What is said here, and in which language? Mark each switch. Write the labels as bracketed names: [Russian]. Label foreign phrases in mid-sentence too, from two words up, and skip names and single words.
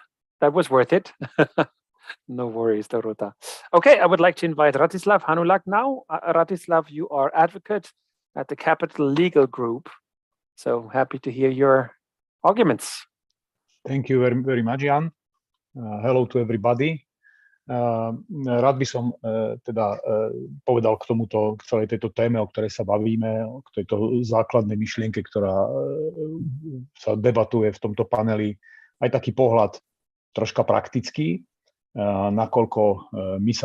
[English] That was worth it. No worries, Dorota. Okay, I would like to invite Ratislav Hanulak now. Ratislav, you are advocate at the Capital Legal Group. So happy to hear your arguments. Thank you very much, Jan. Hello to everybody. [Slovak] Rád by som povedal k celej tejto téme, o ktorej sa bavíme, k tejto základnej myšlienke, ktorá sa debatuje v tomto paneli, aj taký pohľad troška praktický, nakoľko my sa